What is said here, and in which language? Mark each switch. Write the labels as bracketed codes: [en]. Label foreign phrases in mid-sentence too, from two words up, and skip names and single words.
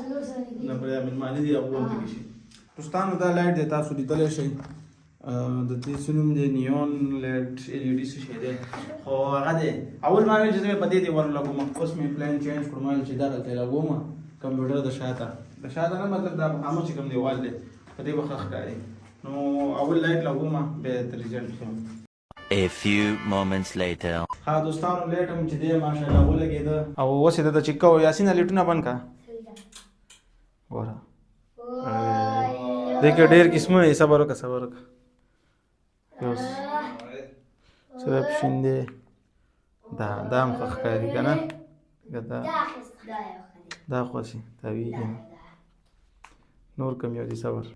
[ps] نه پرې مېلمانه دي هغه ورته شي دوستانو دا لایټ دی تاسو لیدلی شئ د دې څه نوم دی [en] neon light [ps] LED څه شی دی خو هغه دی اول ما ویل چې زه په دې ور لګوم اوس مې [en] plan change [ps] کړم چې دا دلته لګوم کمپیوټر د شاته نه مطلب دا هغه چې کوم دیوال دی په دې به ښه ښکاري نو اول لایټ لګوم بیا د ریزلټ ښیم [en] A few moments later. [ps] ها دوستانو لایټ هم چې دی ماشاءالله ولګېده او اوس یې د چیکو یاسین لیټونه بند کړه ګوره دیکھو ډېر قسمونه یې صبر وکړه یو صرف شیندې دا هم ښه ښکاري که نه دا خوښي تاویږي نور کم یو دي صبر